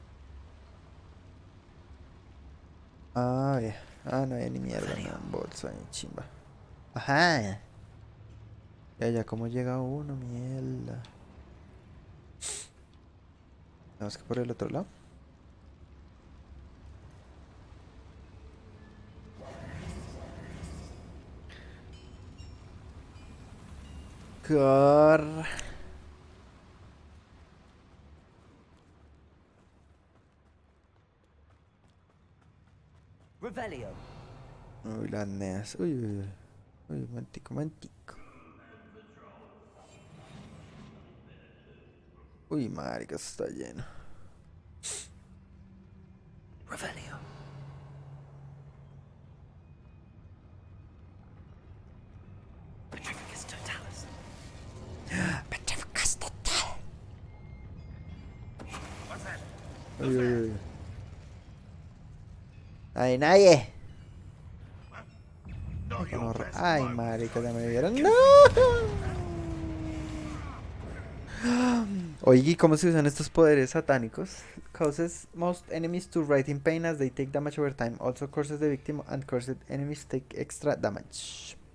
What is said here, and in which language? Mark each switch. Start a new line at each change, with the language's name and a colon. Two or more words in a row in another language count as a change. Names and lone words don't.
Spanish: Ah, bien. Ah, no había ni mierda, no, un bolso ni chimba. Ajá. Ya, ¿cómo llega uno? Mierda. Vamos que por el otro lado. Cor. Revelio. Uy, las neas. Uy, uy, uy. Uy, mantico, mantico. Uy, marica, esto está lleno. Revelio. Petrificus totalis. Petrificus total.
English: What's that?
Spanish: Uy, uy, uy. Ay, nadie. Ay, marica, ya me vieron. ¡No! Oye, ¿cómo se usan estos poderes satánicos?
English: Causes most enemies to write in pain as they take damage over time. Also curses the victim and cursed enemies take extra damage.